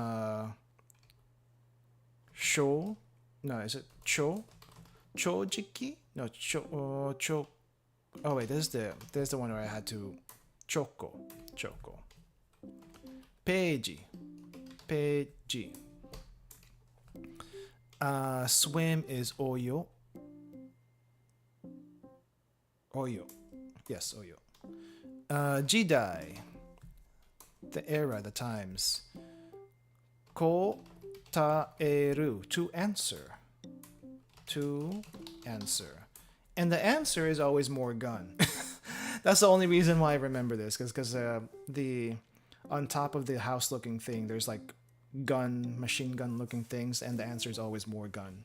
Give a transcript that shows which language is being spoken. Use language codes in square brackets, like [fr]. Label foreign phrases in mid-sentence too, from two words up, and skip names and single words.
[en] Sho? No, is it cho? Chojiki? No, cho. Oh wait, there's the one where I had to choco. Peiji. Swim is oyo. Yes, oyo. Jidai. The era, the times. [ja] Ko taeru, [en] to answer. To answer. And the answer is always more gun. That's the only reason why I remember this, because the on top of the house looking thing, there's like machine gun looking things, and the answer is always more gun.